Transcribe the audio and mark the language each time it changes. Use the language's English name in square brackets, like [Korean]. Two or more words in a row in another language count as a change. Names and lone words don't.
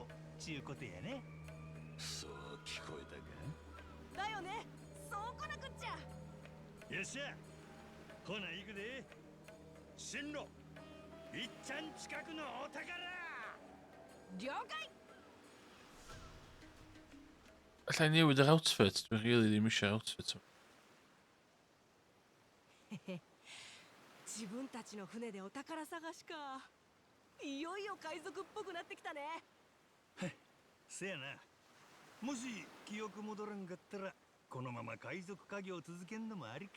[Japanese] ちゅうことやね。そう聞こえたか。だよね、そうこなくっちゃ。よっしゃ、ほな行くで。進路、いっちゃん近くのお宝。了解。 [Welsh] Alla i newid yr outfit? Dwi'n rili ddim eisiau outfit. [Japanese] 自分たちの船でお宝探しか。いよいよ海賊っぽくなってきたね。せやな。もし記憶戻らんかったらこのまま海賊家業を続けんのもありか。